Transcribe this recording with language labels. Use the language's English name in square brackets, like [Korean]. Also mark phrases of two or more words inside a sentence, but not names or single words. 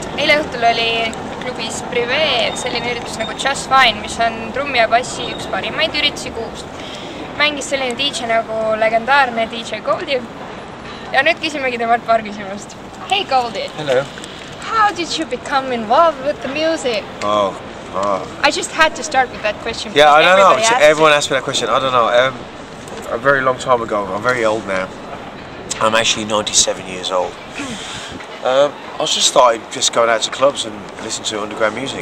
[Estonian] Eile õhtul oli klubis Prive selline üritus nagu Jus'fine, mis on trummi ja bassi üks parimaid üritusi kuust. Mängis selline DJ nagu legendaarne DJ GOLDIE. Ja nüüd küsimegi temalt paar küsimust. [English] Hey GOLDIE! Hello! How did you become involved with the music? I just had to start with that question. Yeah, I don't know. Everyone asked me that question. I don't know. A very long time ago. I'm very old now. I'm actually 97 years old. I just started going out to clubs and listening to underground music.